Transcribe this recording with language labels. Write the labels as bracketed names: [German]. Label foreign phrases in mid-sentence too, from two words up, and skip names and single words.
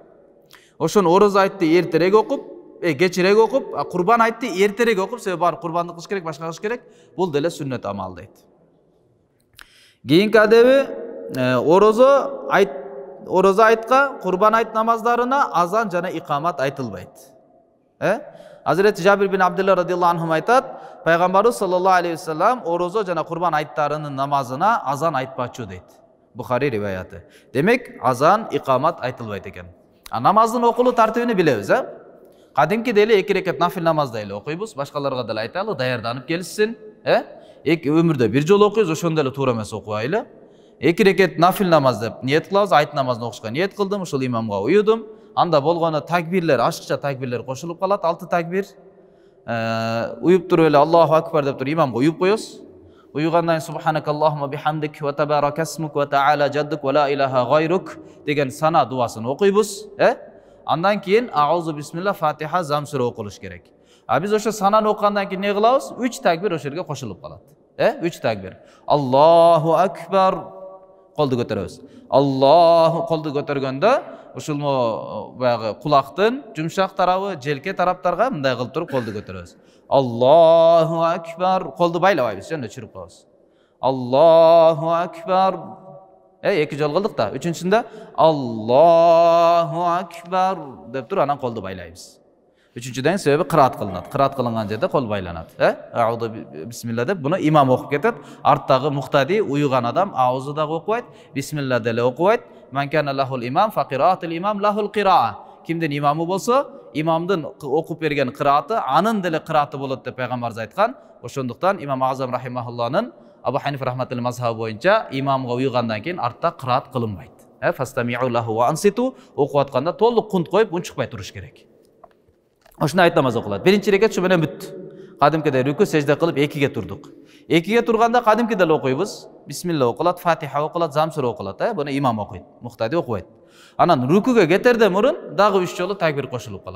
[Kyrgyz] Ошону орозо айтты эртерээк окуп, кечирээк окуп, курбан айтты эртерээк окуп, себеби баары курбандык кылыш керек, башка кылыш керек. Бул деле сүннөт амал дейт. Кийинки адеби орозо айтка, курбан айт намаздарына азан жана икамат айтылбайт. Hazreti Jabir bin Abdullah [Arabic] رضي الله عنهم [Kyrgyz] айтат, пайгамбарыбыз [Arabic] صلى الله عليه وسلم [Kyrgyz] orozо жана курбан айттарынын намазына азан айтпачу дейт. Бухари риваяты. Демек, азан, икамат айтылбайт экен. Намаздын окулуу тартибини билебиз, Кадимки деле 2 рекет нафил намазда эле окуйбуз, башкаларга деле айталы, даярданып келишсин, өмүрдө бир жолу окуйбуз, ошондо эле туура эмес окубайлы. 2 рекет нафил намаз деп ниет кылабыз, айт намазын окушка ниет кылдым, ушул имамга уюдум. Анда болгону такбирлер, ашыкча такбирлер кошулуп калат, 6 такбир. Уюп туруп эле [Arabic] الله أكبر [Kyrgyz] деп туруп имамга уюп коебуз. Уюгандан [Arabic] سبحانك اللهم بحمدك و تبارك اسمك و تعالى جدك و لا إله غيرك [Kyrgyz] деген сана дуасын окуйбуз. Андан кийин [Arabic] أعوذ بسملة [Kyrgyz] фатиха замсура окулуш керек. Биз ошо сананы окугандан кийин не кылабыз? 3 такбир ошо жерге кошулуп калат. 3 такбир. [Arabic] الله أكبر [Kyrgyz] колду көтөрөбүз. Аллаху колду көтөргөндө ушул баягы кулактын жумшак тарабы, желке тараптарга мындай кылып туруп колду көтөрөбүз. [Arabic] الله أكبر [Kyrgyz] колду байлабайбыз, жөн өчүрүп коебуз. [Arabic] الله أكبر. [Kyrgyz] 2 жол кылдык да. Үчүнчүсүндө [Arabic] الله أكبر [Kyrgyz] деп туруп анан колду байлайбыз. Үчүнчүдөн себеби кыраат кылынат. Кыраат кылынган жерде кол байланат. [Arabic] أعوذ بسملة [Kyrgyz] деп буну имам окуп кетет. Арттагы муктади уюган адам аузу дагы окубайт, бисмилла деле окубайт. [Arabic] من كان له الإمام فقراءة الإمام له القراءة. [Kyrgyz] Кимдин имамы болсо, имамдын окуп берген кырааты анын деле кырааты болот деп пайгамбарыбыз айткан. Ошондуктан имам Азам рахимахулланын Абу Ханифа рахматуллахи мазхабы боюнча имамга уюгандан кийин артта кыраат кылынбайт. [Arabic] فاستمعوا له وأنصتوا [Kyrgyz] окуп атканда толук кунт коюп унчукпай туруш керек. Ошону айт намаз окулат. Биринчи рекет ушу менен бүттү. Кадимкиде рүкү сежде кылып 2ге турдук. 2ге турганда кадимкиде эле окуйбуз. Бисмилла окулат, фатиха окулат, замсура окулат. Буну имам окуйт, муктади окубайт. Анан рүкүгө кетерден мурун дагы 3 жолу такбир кошулуп калат.